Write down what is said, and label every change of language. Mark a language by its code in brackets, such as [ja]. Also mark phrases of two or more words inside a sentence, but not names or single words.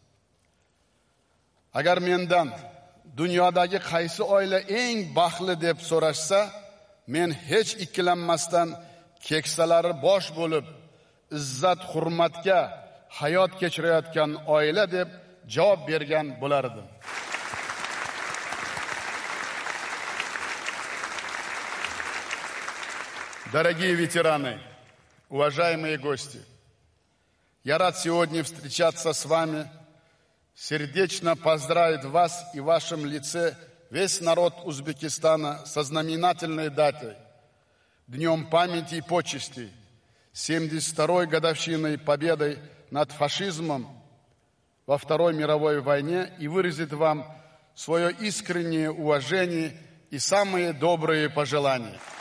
[uz] Agar mendan dunyodagi qaysi oila eng baxtli deb so'rashsa, men hech ikkilanmasdan keksalari bosh bo'lib, izzat hurmatga hayot kechirayotgan oila deb javob bergan bo'lardim. [ru] Дорогие ветераны, уважаемые гости, я рад сегодня встречаться с вами, сердечно поздравить вас и в вашем лице весь народ Узбекистана со знаменательной датой, Днем памяти и почестей, 72-й годовщиной победы над фашизмом во Второй мировой войне и выразит вам свое искреннее уважение и самые добрые пожелания.